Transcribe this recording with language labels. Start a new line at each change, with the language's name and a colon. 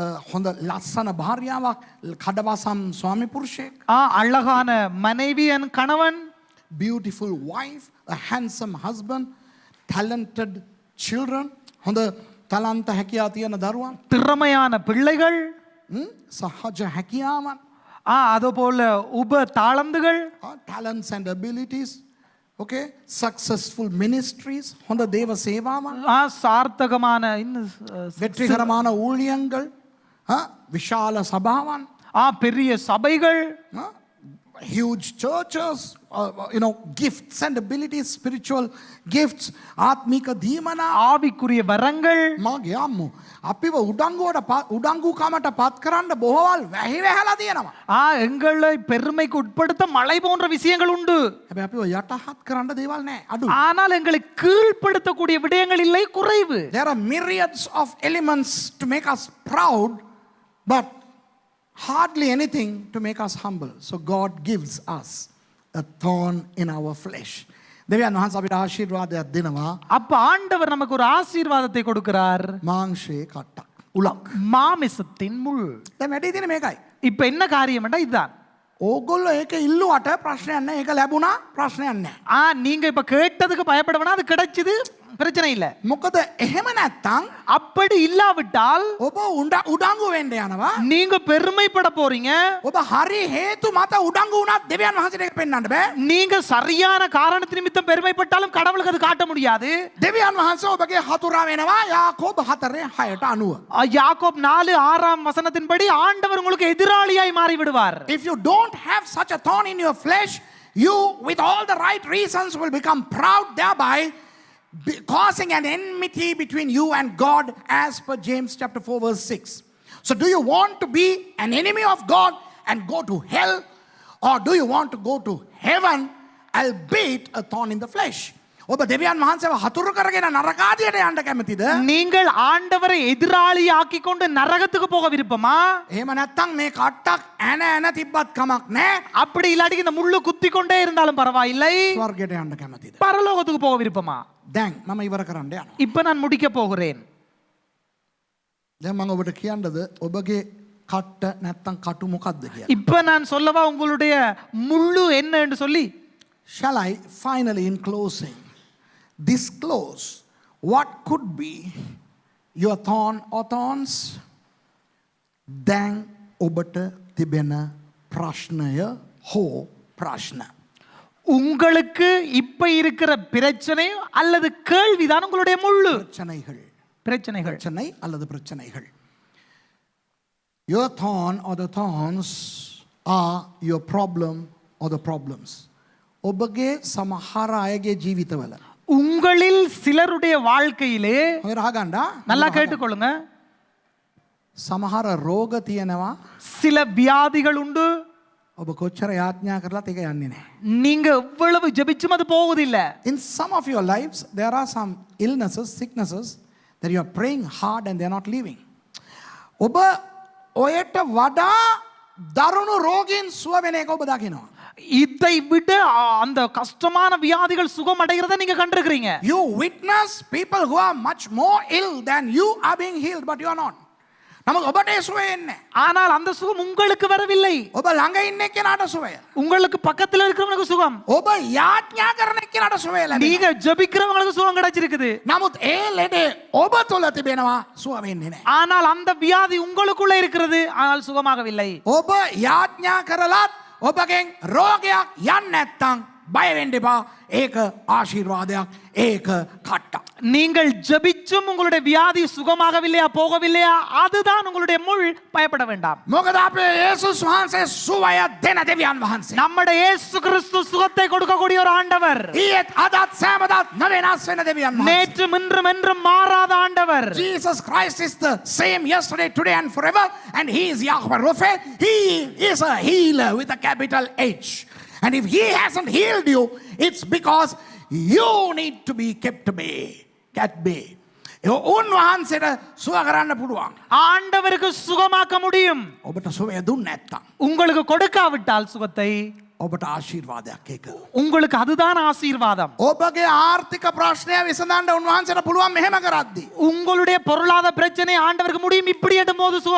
Sinhala: හොඳ ලස්සන භාර්යාවක්, කඩවසම් ස්වාමි පුරුෂයෙක්,
Tamil: அழகான மனைவி என் கணவன்,
English: beautiful wife, a handsome husband, talented children,
Sinhala: හොඳ තලන්ත හැකියාව තියෙන දරුවන්,
Tamil: திறமையான பிள்ளைகள்,
Sinhala: සහජ හැකියාවන්,
Tamil: அதுபோல உப தாளந்துகள்,
English: talents and abilities, okay, successful ministries,
Sinhala: හොඳ දේව සේවාවන්,
Tamil: சார்த்தகமான வெற்றிகரமான ஊழியங்கள்,
Sinhala: විශාල සභාවන්,
Tamil: பெரிய சபைகள்,
English: huge churches, gifts and abilities, spiritual gifts,
Sinhala: ආත්මික දීමනා,
Tamil: ஆவிக்குரிய வரங்கள்.
Sinhala: මගේ අම්මෝ අපිව උඩංගුකමට පත් කරන්න බොහෝවල් වැහි වැහලා තියෙනවා.
Tamil: எங்களை பெருமைக்கு உட்படுத்த மலை போன்ற விஷயங்கள் உண்டு.
Sinhala: හැබැයි අපිව යටහත් කරන්න දේවල් නැහැ, අඩු.
Tamil: ஆனால் எங்களை கீழ்ப்படுத்தக்கூடிய விடயங்கள் இல்லை, குறைவு.
English: There are myriads of elements to make us proud, but hardly anything to make us humble. So God gives us a thorn in our flesh.
Sinhala: දෙවියන් වහන්සේ අපිට ආශිර්වාදයක් දෙනවා.
Tamil: அப்ப ஆண்டவர் நமக்கு ஒரு ஆசீர்வாதத்தை கொடுக்கிறார்.
Sinhala: මාංශයේ කට්ටක්, උලක්,
Tamil: மாமிசத்தின் முள்.
Sinhala: දැන් වැඩි තියෙන මේකයි.
Tamil: இப்ப என்ன காரியம்டா இதுதான்.
Sinhala: ඕගොල්ලෝ ඒක ඉල්ලුවට ප්‍රශ්නයක් නැහැ. ඒක ලැබුණා ප්‍රශ්නයක් නැහැ.
Tamil: நீங்க இப்ப கேட்டதுக்கு பயப்பட வேணாம், அது கிடைச்சது, பிரச்சனை இல்ல.
Sinhala: මොකද එහෙම නැත්තම්
Tamil: அப்படி இல்லாவிட்டால்
Sinhala: ඔබ උඩංගු වෙන්න යනවා.
Tamil: நீங்க பெருமைப்பட போறீங்க.
Sinhala: ඔබ හරි හේතු මත උඩංගු වුණත් දෙවියන් වහන්සේට ඒක පෙන්වන්න බෑ.
Tamil: நீங்க சரியான காரணத்து நிமித்தம் பெருமைப்பட்டாலும் கடவுளுக்கு அது காட்ட முடியாது.
Sinhala: දෙවියන් වහන්සේ ඔබගේ හතුරා වෙනවා. යාකෝබ 4:6.
Tamil: யாக்கோப் 4:6 வசனத்தின்படி ஆண்டவர் உங்களுக்கு எதிராளியாய் மாறி விடுவார்.
English: If you don't have such a thorn in your flesh, you with all the right reasons will become proud, thereby causing an enmity between you and God, as per James chapter 4 verse 6. So do you want to be an enemy of God and go to hell, or do you want to go to heaven, albeit a thorn in the flesh?
Sinhala: ඔබ දෙවියන් වහන්සේව හතුරු කරගෙන නරකාදියට යන්න කැමතිද?
Tamil: நீங்கள் ஆண்டவரை எதிராளியாக்கி கொண்டு நரகத்துக்கு போக விருப்பமா?
Sinhala: එහෙම නැත්නම් මේ කට්ටක් ඇන තිබ්බත් කමක් නැහැ.
Tamil: அப்படி இல்லாட்டி இந்த முள்ளு குத்தி கொண்டே இருந்தாலும் பரவாயில்லை,
Sinhala: ස්වර්ගයට යන්න කැමතිද?
Tamil: பரலோகத்துக்கு போக விருப்பமா?
Sinhala: දැන් මම ඉවර කරන්න යනවා.
Tamil: இப்ப நான் முடிக்க போகிறேன்.
Sinhala: දැන් මම ඔබට කියන්නද ඔබගේ කට්ට නැත්තම් කටු මොකක්ද කියලා?
Tamil: இப்ப நான் சொல்லவா உங்களுடைய முள்ளு என்ன என்று சொல்லி?
English: Shall I finally in closing disclose what could be your thorn or thorns?
Sinhala: දැන් ඔබට තිබෙන ප්‍රශ්නය හෝ ප්‍රශ්න.
Tamil: உங்களுக்கு இப்ப இருக்கிற பிரச்சனை அல்லது கேள்விதான் உங்களுடைய முள்ளு. பிரச்சனைகள். பிரச்சனை அல்லது பிரச்சனைகள்.
English: Your thorn or the thorns are your problem or the problems.
Sinhala: ඔබගේ සමහර අයගේ ජීවිතවල,
Tamil: உங்களில் சிலருடைய வாழ்க்கையிலே,
Sinhala: හොයලා අහගන්න,
Tamil: நல்லா கேட்டுக்கொள்ளுங்க,
Sinhala: සමහර රෝග තියෙනවා,
Tamil: சில வியாதிகள் உண்டு,
Sinhala: ඔබ කොච්චර යාඥා කරලත් ඒක යන්නේ නැහැ.
Tamil: நீங்க எவ்வளவு ஜெபிச்சும் அது போவதில்ல.
English: In some of your lives, there are some illnesses, sicknesses that you are praying hard and they are not leaving.
Sinhala: ඔබ ඔයට වඩා දරුණු රෝගීන් සුව වෙන එක ඔබ දකිනවා.
Tamil: இதை விட அந்த கஷ்டமான வியாதிகள் சுகம் அடைகிறத நீங்க கண்டிருக்கிறீங்க.
English: You witness people who are much more ill than you are being healed, but you are not.
Sinhala: නමුත් ඔබට ඒ සුවය එන්නේ.
Tamil: ஆனால் அந்த சுகம் உங்களுக்கு வரவில்லை.
Sinhala: ඔබ ළඟ ඉන්න එක්කෙනාට සුවය.
Tamil: உங்களுக்கு பக்கத்துல இருக்கிறவங்களுக்கு சுகம்.
Sinhala: ඔබ යාඥා කරන එක්කෙනාට සුවය ලැබෙනවා.
Tamil: நீங்க ஜெபிக்கிறவங்களுக்கு சுகம் கிடைச்சிருக்குது.
Sinhala: නමුත් ඒ ලෙඩේ ඔබ තුල තිබෙනවා සුව වෙන්නේ නැහැ.
Tamil: ஆனால் அந்த வியாதி உங்களுக்குள்ள இருக்கிறது ஆனால் சுகமாகவில்லை.
Sinhala: ඔබ යාඥා කරලත් ඔබගෙන් රෝගයක් යන්නේ නැත්නම් බය වෙන්න එපා. ඒක ආශිර්වාදයක්. ඒක කට්ටක්.
Tamil: நீங்கள் ஜெபிச்சும் உங்களுடைய வியாதி சுகமாகவில்லையா போகவில்லையா அதுதான் உங்களுடைய முள். பயப்பட வேண்டாம்.
Sinhala: මොකද අපේ යේසුස් වහන්සේ සුවය දෙන දෙවියන් වහන්සේ.
Tamil: நம்முடைய இயேசு கிறிஸ்து சுகத்தை கொடுக்கக்கூடிய ஒரு ஆண்டவர்.
Sinhala: ඊයේත් අදත් සෑමදාත් නොවෙනස් වෙන දෙවියන් වහන්සේ.
Tamil: நேற்றும் இன்றும் என்றும் மாறாத ஆண்டவர்.
English: Jesus Christ is the same yesterday, today and forever, and he is Yahweh Rapha. He is a healer with a capital H. And if he hasn't healed you, it's because you need to be kept bay. At bay.
Sinhala: උන්වහන්සේට සුව කරන්න පුළුවන්.
Tamil: ஆண்டவருக்கு சுகமாக்க முடியும்.
Sinhala: ඔබට සුවය දුන්නේ නැත්තම්
Tamil: உங்களுக்கு கொடுக்காவிட்டால் சுகத்தை
Sinhala: ඔබට ආශිර්වාදයක් ඒක.
Tamil: உங்களுக்கு அதுதான் ஆசீர்வாதம்.
Sinhala: ඔබගේ ආර්ථික ප්‍රශ්නය විසඳන්න උන්වහන්සේට පුළුවන් මෙහෙම කරද්දී.
Tamil: உங்களுடைய பொருளாதார பிரச்சனை ஆண்டவருக்கு முடியும் இப்படி எடும்போது